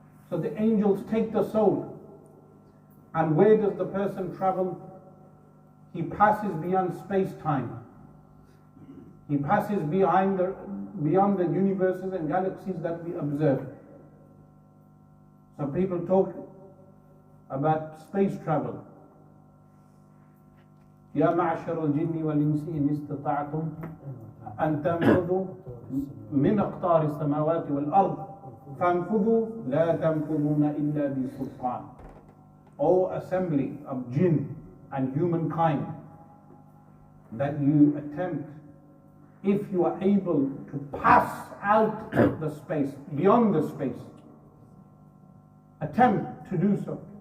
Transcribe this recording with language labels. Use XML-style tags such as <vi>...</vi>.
<en>So the angels take the soul, and where does the person travel? He passes beyond space-time. He passes beyond the universes and galaxies that we observe. So people talk about space travel.</en> <ar>يا معشر الجن والإنس إن استطعتم أن تنفذوا من أقطار السماوات والأرض فانفذوا لا تنفذون إلا بسلطان.</ar> <en>O assembly of jinn and humankind, that you attempt, if you are able to pass out the space, beyond the space, attempt to do so.</en>